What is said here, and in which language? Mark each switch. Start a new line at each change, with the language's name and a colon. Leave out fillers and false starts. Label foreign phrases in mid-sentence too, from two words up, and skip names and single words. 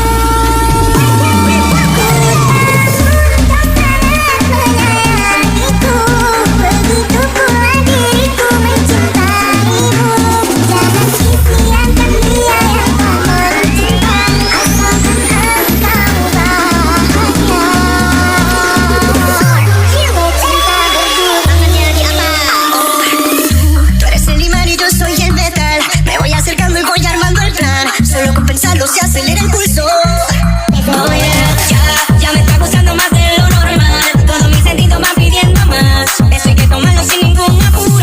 Indonesian: Aku begitu pula diriku mencintaimu. Jangan sia-siakan dia yang tak mencinta, asalkan engkau bahagia. Jiwa cinta berduri. Tangannya di atas.
Spanish: Tú eres el imán y yo soy el metal. Me voy acercando y voy armando el plan. Solo con pensarlo se acelera el pulso.
English: Oh yeah,
Spanish: ya me está gustando más de lo normal. Todos mis sentidos van pidiendo más. Eso hay que tomarlo sin ningún apuro.